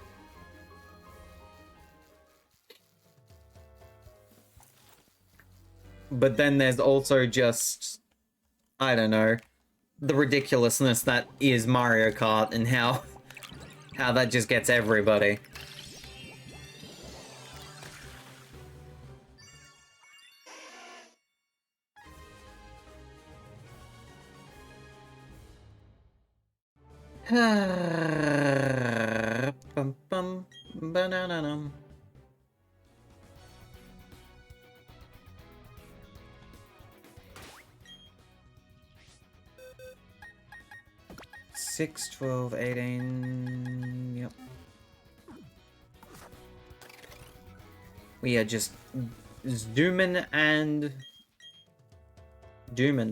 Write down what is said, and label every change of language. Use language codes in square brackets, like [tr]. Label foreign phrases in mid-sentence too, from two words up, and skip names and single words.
[en] But then there's also just, I don't know, the ridiculousness that is Mario Kart and how that just gets everybody. Bum, bum, ba-na-na-num. Six, 12, 18, yep. We are just Zoomin and Doomin.